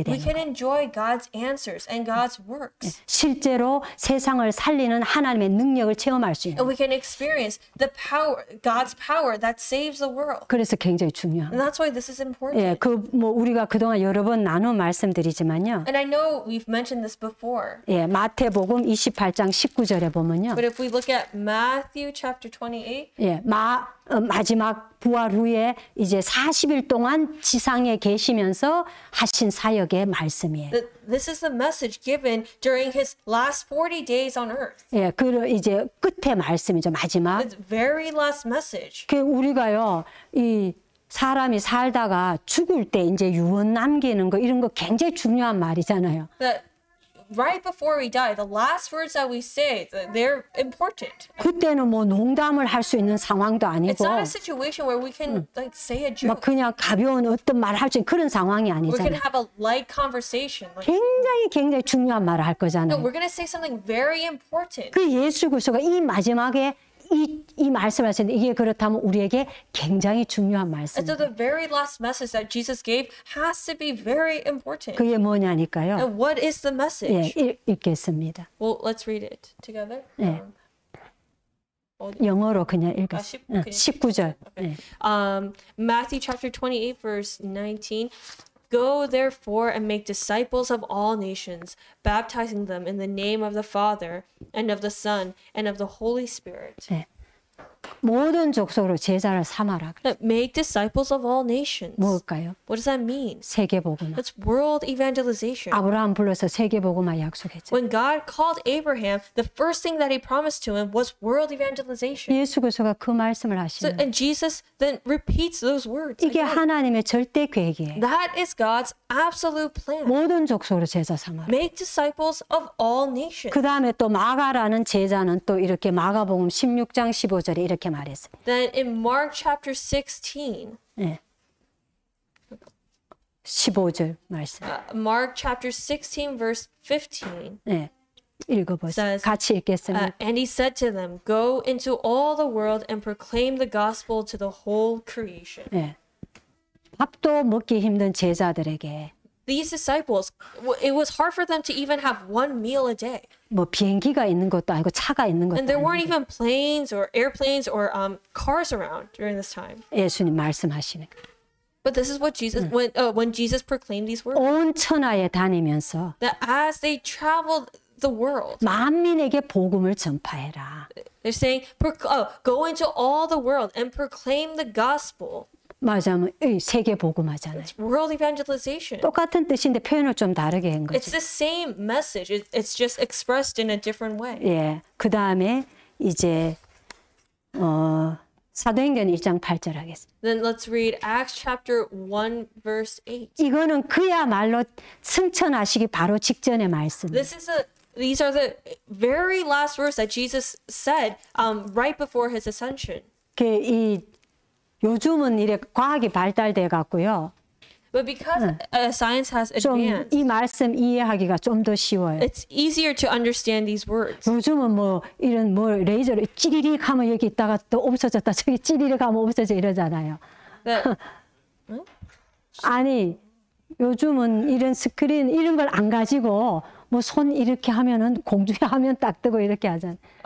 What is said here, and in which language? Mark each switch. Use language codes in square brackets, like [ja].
[en] we [ko] 됩니다. [en] can enjoy God's answers and God's works. [ko] 실제로 세상을 살리는 하나님의 능력을 체험할 수 있는. [en] And we can experience the power, God's power that saves the world. [ko] 그래서 굉장히 중요합니다. [en] And that's why this is important. [ko] 예, 우리가 그동안 여러 번 나눠 말씀드리지만요. [en] And I know we've mentioned this before. [ko] 예, 마태복음 28장 19절에 보면요. [en] But if we look at Matthew chapter 28, [ko] 예, 마지막 부활 후에 이제 40일 동안 지상에 계시면서 하신 사역의 말씀이에요. [en] this is the message given during his last 40 days on earth. [ko] 예, 그 이제 끝의 말씀이죠, 마지막. [en] It's very last message. [ko] 그 우리가요, 이 사람이 살다가 죽을 때 이제 유언 남기는 거 이런 거 굉장히 중요한 말이잖아요. [en] That right before we die, the last words that we say, they're important. [ko] 그때는 뭐 농담을 할 수 있는 상황도 [en] It's [ko] 아니고 [en] not a situation where we can like say a [ko] 막 [en] joke. [ko] 그냥 가벼운 어떤 말을 할 수 있는 그런 상황이 [en] We can [ko] 아니잖아요. [en] have a light conversation. Like, [ko] 굉장히 중요한 말을 할 [en] no, [ko] 거잖아요. [en] we're going to say something very important. [ko] 그 예수 그리스도가 이 마지막에 이 말씀을 하셨는데 이게 그렇다면 우리에게 굉장히 중요한 [en] And so [ko] 말씀입니다. [en] the very last message that Jesus gave has to be very important. [ko] 그게 뭐냐니까요. [en] And what is the message? [ko] 예, 읽겠습니다. [en] Well, let's read it together. [ko] 네. 영어로 그냥 읽었어요. 19절. 네. [en] Matthew chapter 28, verse 19. Go therefore and make disciples of all nations, baptizing them in the name of the Father and of the Son and of the Holy Spirit. [ko] 네. 모든 족속으로 제자를 삼아라. [en] Make disciples of all nations. [ko] 뭘까요? [en] What does that mean? [ko] 세계복음화. [en] That's world evangelization. [ko] 아브라함 불러서 세계복음화 약속했죠. [en] When God called Abraham, the first thing that he promised to him was world evangelization. [ko] 예수 그리스도가 그 말씀을 [en] So, [ko] 하시는. [en] and Jesus then repeats those words. [ko] 이게 [en] again. [ko] 하나님의 절대 계획이에요. [en] That is God's absolute plan. [ko] 모든 족속으로 제자 삼아라. [en] Make disciples of all nations. [ko] 그 다음에 또 마가라는 제자는 또 이렇게 마가복음 16장 15절에 이렇게 말했어요. [en] Then in Mark chapter 16, [ko] 네. 15절 말씀. [en] Mark chapter 16 verse 15. [ko] 네. 읽어보세요. [en] says, [ko] 같이 읽겠습니다. [en] And he said to them, Go into all the world and proclaim the gospel to the whole creation. [ko] 네. 밥도 먹기 힘든 제자들에게 [en] These disciples, it was hard for them to even have one meal a day. [ko] 뭐 비행기가 있는 것도 아니고 차가 있는 것도 [en] And there weren't [ko] 아니고 [en] even planes or airplanes or cars around during this time. [ko] 예수님 말씀하시는 거예요. [en] But this is what Jesus, when Jesus proclaimed these words, [ko] 온 천하에 다니면서 [en] that as they traveled the world, [ko] 만민에게 복음을 전파해라. [en] they're saying, go into all the world and proclaim the gospel. [ko] 맞아요. 세계 복음하잖아요. [en] It's world evangelization. [ko] 똑같은 뜻인데 표현을 좀 다르게 한 [en] It's the same message. It's just expressed in a different way. [ko] 예. 그 다음에 이제 사도행전 1장 8절 하겠습니다. [en] Then let's read Acts chapter 1 verse 8. [ko] 이거는 그야말로 승천하시기 바로 직전의 말씀. [en] These are the very last words that Jesus said right before his ascension. [ko] 이 요즘은 이래 과학이 발달돼 갖고요. [en] But because science has [ko] 좀 [en] advanced, [ko] 이 말씀 이해하기가 좀 더 쉬워요. [en] it's easier to understand these words. [ko] 요즘은 뭐 이런 뭐 레이저를 찌리릭 하면 여기 있다가 또 없어졌다 저기 찌리릭 하면 없어져 이러잖아요. [en] That [ko] 아니 요즘은 이런 스크린 이런 걸 안 가지고 뭐 손 이렇게 하면은 공중에 하면 딱 뜨고 이렇게 하잖아요.